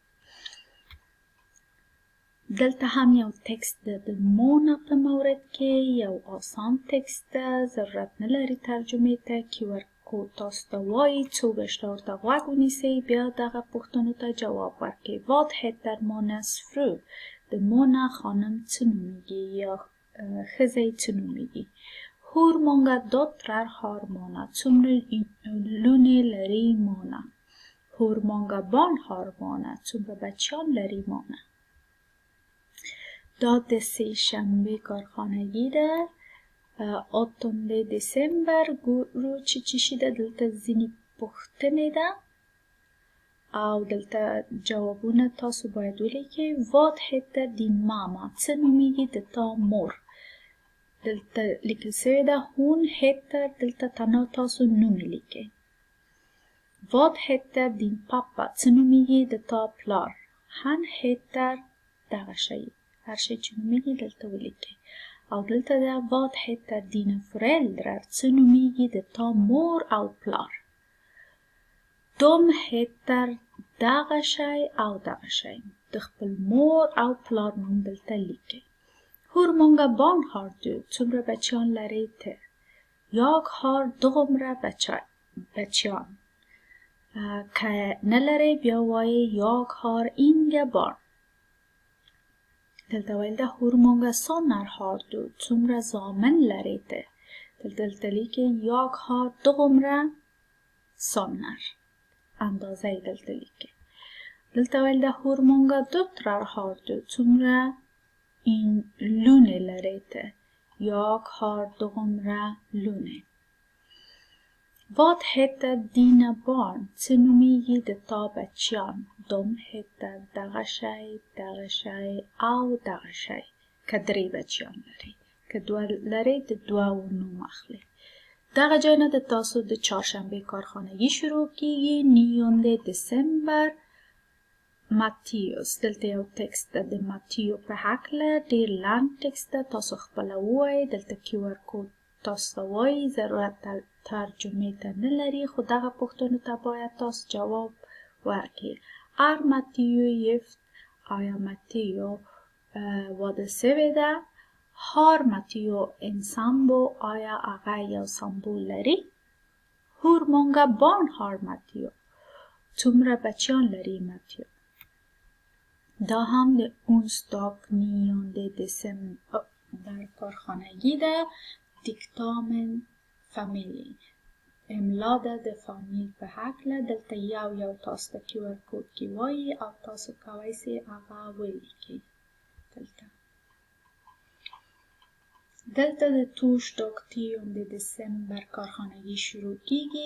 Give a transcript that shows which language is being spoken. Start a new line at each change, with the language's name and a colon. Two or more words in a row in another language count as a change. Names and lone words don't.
Pashto: دلته هم یو تکست ده د مونا په مورد کې. یو آسان تکست ده، ضرورت نه لري ترجمې ته. کیور کود تاسو ته وایي، څو ګشته ورته غوږ ونیسئ، بیا دغه پوښتنو ته جواب ورکړئ.
Swedish: Vad heter Monas fru؟
Pashto: د مونا خانم څه نومیږي یا ښځه یې څه نومیږي؟
Swedish: Hur många döttrar har Mona؟
Pashto: څومره لوڼې لري مونا؟
Swedish: Hur många barn har Mona؟
Pashto: څومره بچیان لري مونا؟ دا د سه شنبه کارخانگی ده. 8 دسامبر ګورو چې چی شي ده. دلته ځینې پوښتنې ده او دلته جوابونه تاسو باید ولیکئ.
Swedish: Vad heter din mamma؟
Pashto: څه نومیږي د تا مور؟ دلته لیکل سوی ده
Swedish: Hon heter.
Pashto: دلته تنها تاسو نوم لیکئ.
Swedish: Vad heter din pappa؟
Pashto: څه نومیږي د تا پلار؟
Swedish: Han heter
Pashto: دغه شی، هر شی چې نومیږي دلته ولیکئ. او دلته ده
Swedish: Vad heter dina föräldrar؟
Pashto: څه نومیږي د تا مور او پلار؟
Swedish: De heter
Pashto: دغه شی او دغه شی. د خپل مور او پلار نوم دلته لیکئ.
Swedish: Hur många barn har du؟
Pashto: څومره بچیان لري ته؟
Swedish: Jag har
Pashto: دومره بچیان. که نه لرئ بیا وایئ
Swedish: Jag har inga barn.
Pashto: دلته ویل ده
Swedish: Hur många söner har du؟
Pashto: څومره زامن لري ته؟ دلته لیکئ
Swedish: Jag har
Pashto: دومره söner. اندازه یې دلته لیکئ. دلته ویل ده
Swedish: Hur många döttrar har du؟
Pashto: څومره لوڼې لري ته؟
Swedish: Jag har
Pashto: دومره لوڼې.
Swedish: Vad heter dina barn؟
Pashto: څه نومیږي د تا بچیان؟
Swedish: De heter
Pashto: دغه شی، دغه شی او دغه شی. که 3 بچیان لري، که 2 لري د 2 نوم اخلي. دغه ځای نه د تاسو د چهارشنبه کارخانگی شروع کیږي. 9 دسامبر ماتیوس. دلته یو تکست ده د ماتیو په هکله. ډیر لنډ تکست ده، تاسو خپله ووایئ. دلته کیور کود تاسو ته وایي، ضرورت ترجمې ته نه لري، خو دغه پوښتنو ته باید تاسو جواب ورکړئ.
Swedish: Mateo gift؟
Pashto: آیا ماتیو واده سوی ده؟
Swedish: har Mateo en sambo
Pashto: آیا هغه یو سمبول لري؟
Swedish: Hur många barn har Mateo?
Pashto: څومره بچیان لري ماتیو؟ دا هم د onsdag 9 دسامبر در کارخانگی ده. دیکتامن فامیلی املا ده د فامیل په هکله. دلته یو تاسو ته QR کوډ کې وایي او تاسو کولی سئ هغه ولیکئ. دلته د torsdag 10 دسامبر کارخانگی شروع کیږي.